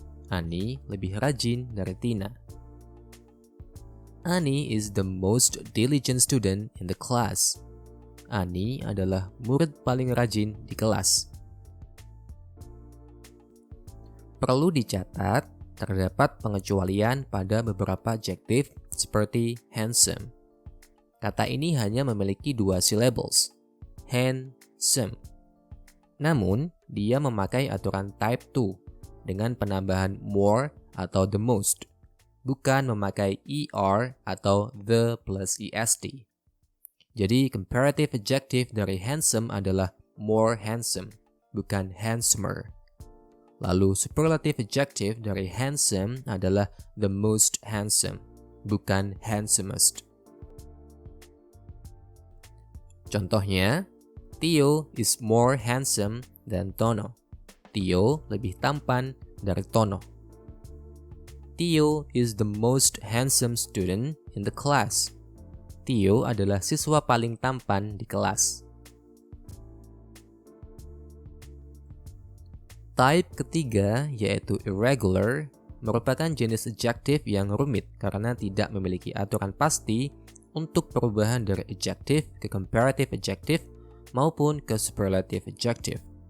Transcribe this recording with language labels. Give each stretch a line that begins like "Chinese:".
Indonesian: Annie lebih rajin dari Tina.
English: Annie is the most diligent student in the class.
Indonesian: Annie adalah murid paling rajin di kelas. Perlu dicatat, terdapat pengecualian pada beberapa adjektif seperti handsome. Kata ini hanya memiliki 2 syllables. Handsome. Namun, dia memakai aturan type 2 dengan penambahan more atau the most, bukan memakai er atau the plus est. Jadi comparative adjective dari handsome adalah more handsome, bukan handsomer. Lalu superlative adjective dari handsome adalah the most handsome, bukan handsomest. Contohnya,
English: Theo is more handsome than Tono.
Indonesian: Theo lebih tampan dari Tono.
English: Theo is the most handsome student in the class.
Indonesian: Theo adalah siswa paling tampan di kelas. Type ketiga, yaitu irregular, merupakan jenis adjective yang rumit karena tidak memiliki aturan pasti untuk perubahan dari adjective ke comparative adjective maupun ke superlative adjective.